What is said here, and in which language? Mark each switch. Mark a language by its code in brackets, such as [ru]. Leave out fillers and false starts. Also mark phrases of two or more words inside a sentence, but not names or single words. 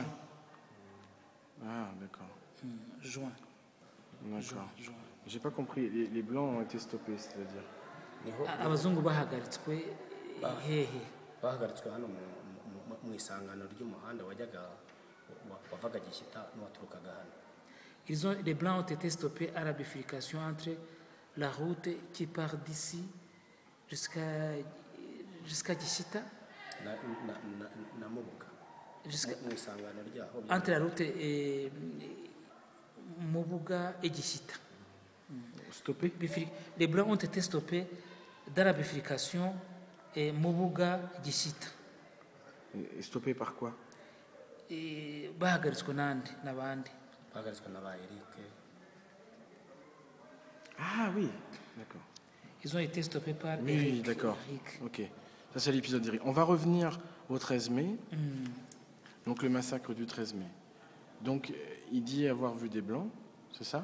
[fr] Ah, d'accord. Juin. D'accord. J'ai pas compris. Les Blancs ont été stoppés, c'est-à-dire? [rw] Abazungu bahagaritswe hehe? Bahagaritswe hano mu isangano ry'umuhanda wavaga Gishyita n'uwaturukaga hano. [fr] Les Blancs ont été stoppés à la bifurcation entre la route qui part d'ici jusqu'à Gishyita. [rw] Na Mubuga. [fr] Entre la route Mubuga et Gishyita. Stoppés? Les Blancs ont été stoppés dans la bifurcation Mubuga-Gishyita. Et stoppés par quoi? [rw] Bahagaritswe n'andi n'abandi. Bahagaritswe n'aba Eric. [fr] Ah oui, d'accord. Ils ont été stoppés par oui, Eric. Oui, d'accord. Ok. Ça, c'est l'épisode d'Eric. On va revenir au 13 mai. Donc, le massacre du 13 mai. Donc, il dit avoir vu des Blancs, c'est ça?